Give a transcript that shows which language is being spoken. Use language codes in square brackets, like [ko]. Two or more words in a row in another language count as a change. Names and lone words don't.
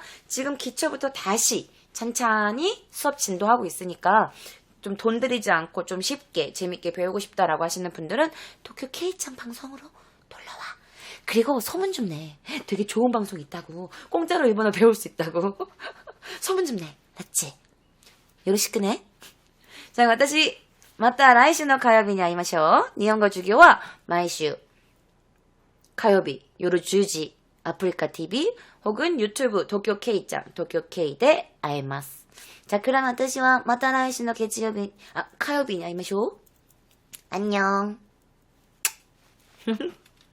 [ko] 지금 기초부터 다시 찬찬히 수업 진도하고 있으니까 좀 돈 들이지 않고 좀 쉽게 재밌게 배우고 싶다라고 하시는 분들은 도쿄 K짱 방송으로 놀러와. 그리고 소문 좀 내. 되게 좋은 방송 있다고. 공짜로 일본어 배울 수 있다고. 소문 좀 내. 맞지? 요로시쿠네. 자, [ja] 私また来週の火曜日に会いましょう。日本語授業は毎週火曜日夜10時アプリカ TV [ko] 혹은 유튜브 [ja] 도쿄 K짱, 도쿄 Kで会えます。じゃあ、그럼私はまた来週の月曜日、火曜日に会いましょう。안녕。